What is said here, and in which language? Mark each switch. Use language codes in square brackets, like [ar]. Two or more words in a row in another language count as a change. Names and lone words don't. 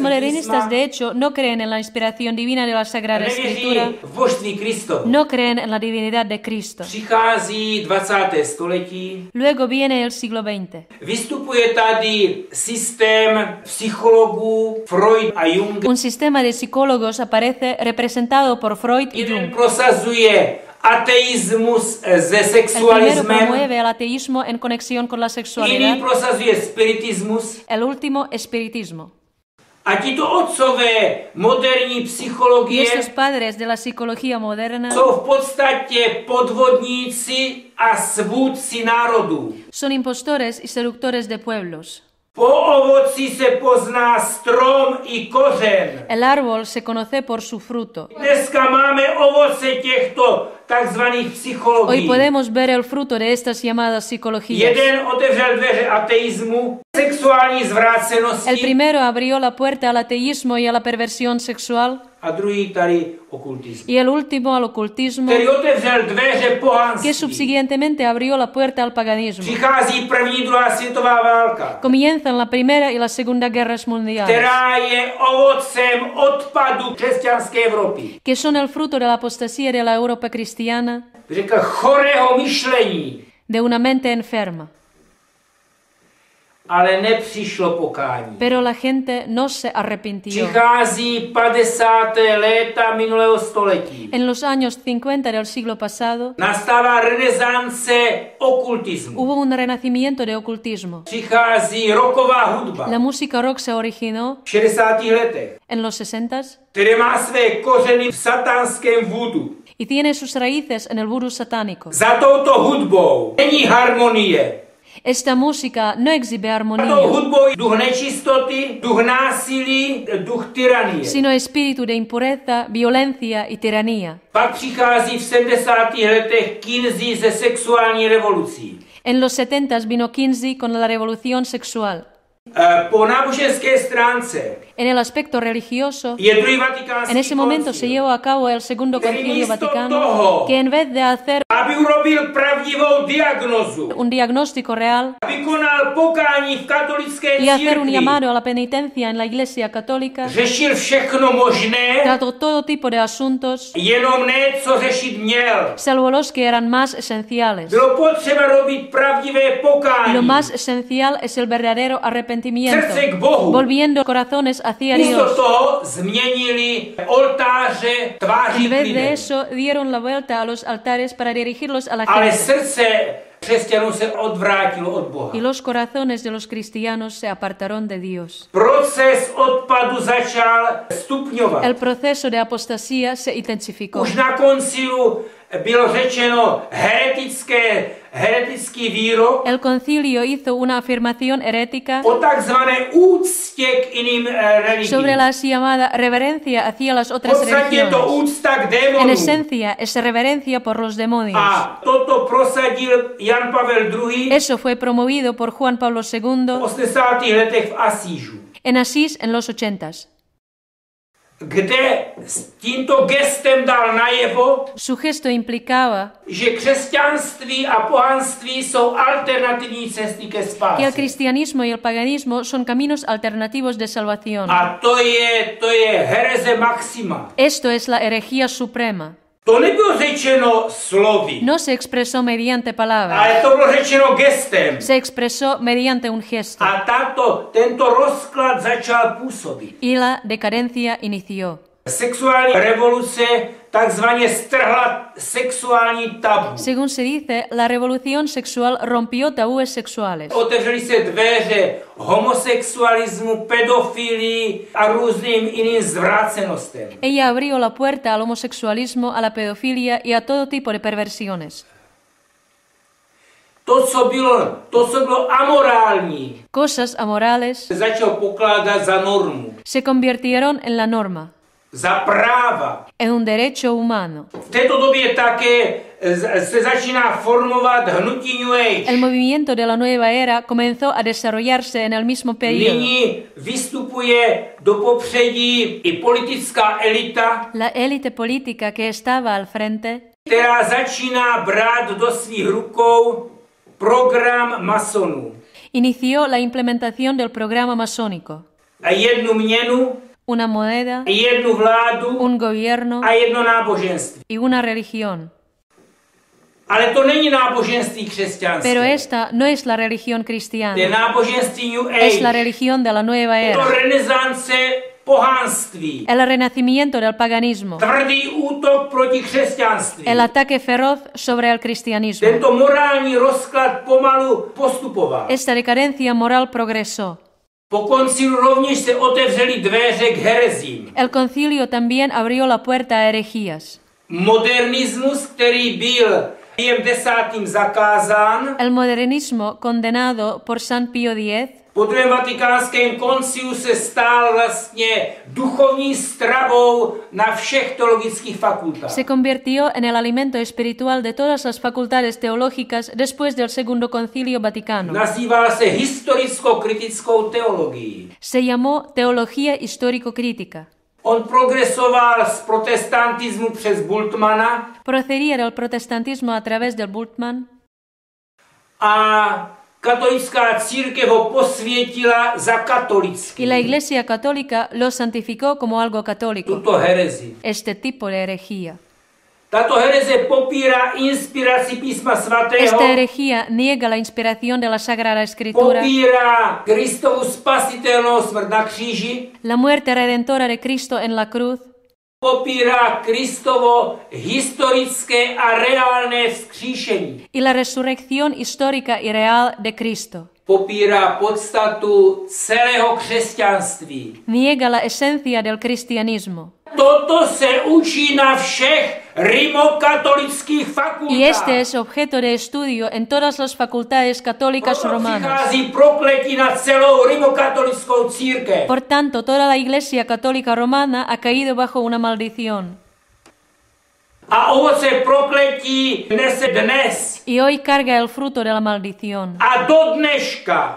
[es] modernistas, [cs] písma, [es] de hecho, no creen en la inspiración divina de la Sagrada Escritura, [cs] nevěří v božství Kristovu. [es] no creen en la divinidad de Cristo. [cs] Přichází 20. století, [es] Luego viene el siglo XX. [cs] vystupuje tady systém psychologů Freud a Jung. [es] Un sistema de psicólogos aparece representado por Freud y [cs] Jeden [es] Jung. [cs] prosazuje ateismus se [es] El primero [cs] sexualismem, [es] promueve el ateísmo en conexión con la [cs] jiný [es] sexualidad, [cs] prosazuje spiritismus. [es] el último espiritismo. [cs] A tito otcové moderní [es] Y [cs] psychologie [es] estos padres de la psicología moderna [cs] jsou v podstatě podvodníci a svůdci národů. [es] son impostores y seductores de pueblos. [cs] Po ovoci se pozná strom i kořen. [es] El árbol se conoce por su fruto. [cs] Dneska máme ovoce těchto takzvaných [es] Hoy [cs] psychologií. [es] podemos ver el fruto de estas llamadas psicologías. [cs] Jeden otevřel dveře ateismu, sexuální [es] El [cs] zvrácenosti [es] primero abrió la puerta al ateísmo y a la perversión sexual, [cs] a druhý tady okultismu. [es] y el último al ocultismo, [cs] Který otevřel dveře [es] que [cs] pohanství. [es] subsiguientemente abrió la puerta al paganismo. [cs] Přichází první, druhá světová válka, [es] Comienzan la Primera y la Segunda Guerras Mundiales, [cs] která je ovocem odpadu křesťanské Evropy. [es] que son el fruto de la apostasía de la Europa cristiana, [cs] Řekl chorého myšlení, [es] de una mente enferma. [cs] ale nepřišlo pokání. [es] Pero la gente no se arrepintió. [cs] Přichází 50. léta minulého století. [es] En los años 50 del siglo pasado [cs] Nastává renesance okultismu. [es] hubo un renacimiento de ocultismo. [cs] Přichází rocková hudba [es] La música rock se originó [cs] v 60. letech, [es] en los 60 [cs] které má své kořeny v satanském vůdu. [es] y tiene sus raíces en el vudú satánico. [cs] Za touto hudbou není harmonie. [es] Esta música no exhibe [cs] Za [es] armonía, [cs] tou hudbou je duch nečistoty, duch násilí, duch tyranie. [es] sino espíritu de impureza, violencia y tiranía. [cs] Pak přichází v 70. letech Kinsey se sexuální revolucí. [es] En los 70 vino Kinsey con la revolución sexual. [cs] Po náboženské stránce [es] En el aspecto religioso, [cs] je druhý vatikánský [es] en ese momento se [cs] koncil, [es] llevó a cabo el Segundo [cs] Který [es] Concilio [cs] místo [es] Vaticano, [cs] toho, [es] que en vez de hacer [cs] aby urobil pravdivou diagnozu, [es] un diagnóstico real [cs] vykonal pokání v katolické [es] y hacer un [cs] církvi, [es] llamado a la penitencia en la Iglesia Católica, [cs] řešil všechno možné, [es] trató todo tipo de asuntos, [cs] jenom ne, co řešit měl. [es] salvo los que eran más esenciales. [cs] Bylo potřeba robit pravdivé pokání. [es] Lo más esencial es el verdadero arrepentimiento, [cs] Srdce k Bohu. [es] volviendo corazones hacia [cs] Místo [es] Dios. [cs] toho změnili oltáře tváří [es] En vez de [cs] lidem. [es] eso, dieron la vuelta a los altares para dirigirlos a la [cs] Ale [es] gente. [cs] srdce křesťanů se odvrátilo od Boha. [es] Y los corazones de los cristianos se apartaron de Dios. [cs] Proces odpadu začal stupňovat. [es] El proceso de apostasía se intensificó. [cs] Už na koncilu bylo řečeno heretický výrok [es] El concilio hizo una afirmación herética [cs] o takzvané úctě k jiným religiím. [es] sobre la así llamada reverencia hacia las [cs] V [es] otras [cs] podstatě je to [es] religiones. [cs] úcta k [es] En [cs] démonům. [es] esencia, es reverencia por los demonios. [cs] A toto prosadil Jan Pavel II [es] Eso fue promovido por Juan Pablo [cs] v [es] II [cs] 80. letech v Asížu, [es] en Asís en los 80s. [cs] kde s tímto gestem dal najevo, [es] Su gesto implicaba [cs] že křesťanství a pohanství jsou alternativní cesty ke [es] que el [cs] spáse. [es] cristianismo y el paganismo son caminos alternativos de salvación. [cs] A to je hereze maxima. [es] Esto es la herejía suprema. [cs] To nebylo řečeno slovy, [es] No se expresó mediante palabras, [cs] ale to bylo řečeno gestem. [es] se expresó mediante un gesto. [cs] A tento rozklad začal působit. [es] Y la decadencia inició. [cs] Sexuální revoluce takzvaně strhla sexuální tabu. [es] Según se dice, la revolución sexual rompió tabúes sexuales. [cs] Otevřely se dveře homosexualismu, pedofilii a různým jiným zvrácenostem. [es] Ella abrió la puerta al homosexualismo, a la pedofilia y a todo tipo de perversiones. [cs] To, co bylo amorální, [es] Cosas amorales [cs] se začalo pokládat za normu, [es] se convirtieron en la norma, [cs] za práva. [es] en un derecho humano. [cs] V této době také se začíná formovat hnutí New Age. [es] El movimiento de la nueva era comenzó a desarrollarse en el mismo periodo. [cs] Nyní vystupuje do popředí i politická elita, [es] La élite política que estaba al frente [cs] která začíná brát do svých rukou program masonů. [es] inició la implementación del programa masónico. [cs] A jednu měnu, [es] Una moneda, [cs] jednu vládu [es] un gobierno [cs] a jedno náboženství. [es] y una religión. [cs] Ale to není náboženství křesťanské. [es] Pero esta no es la religión [cs] To je [es] cristiana, [cs] náboženství New [es] es la [cs] Age. [es] religión de la nueva [cs] Je to [es] era, [cs] renesance pohánství. [es] el renacimiento del paganismo, [cs] Tvrdý útok proti křesťanství. [es] el ataque feroz sobre el cristianismo. [cs] Tento morální rozklad pomalu postupoval. [es] Esta decadencia moral progresó. [cs] Po koncilu rovněž se otevřely dveře k herezím. [es] El concilio también abrió la puerta a herejías. [cs] Modernismus, který byl Piem X. zakázán, [es] El modernismo, condenado por San Pío X, [cs] po druhém vatikánském koncilu se stal vlastně duchovní stravou na všech teologických fakultách. [es] se convirtió en el alimento espiritual de todas las facultades teológicas después del Segundo Concilio Vaticano. [cs] Nazýval se historicko-kritickou teologií. [es] Se llamó teología histórico-crítica. [cs] On progresoval z protestantismu přes Bultmana [es] Procedía del protestantismo a través del Bultmann [cs] a katolická církev ho posvětila za katolický. [es] y la Iglesia Católica lo santificó como algo católico, [cs] Tuto herezi. [es] este tipo de herejía. [cs] Tato hereze popírá inspiraci písma svatého, [es] Esta herejía niega la inspiración de la Sagrada Escritura, [cs] popírá Kristovu spasitelnou smrt na kříži, [es] la muerte redentora de Cristo en la cruz, [cs] popírá Kristovo historické a reálné vzkříšení. [es] y la resurrección histórica y real de Cristo. [cs] Popírá podstatu celého křesťanství. [es] Niega la esencia del cristianismo. [cs] Toto se učí na všech rimokatolických fakultách. [es] Y este es objeto de estudio en todas las facultades católicas [cs] Proto [es] romanas. [cs] přichází prokletí na celou rimokatolickou církev. [es] Por tanto, toda la Iglesia Católica Romana ha caído bajo una maldición. [cs] A ovoce prokletí nese dnes [es] Y hoy carga el fruto de la maldición. [cs] a do dneška.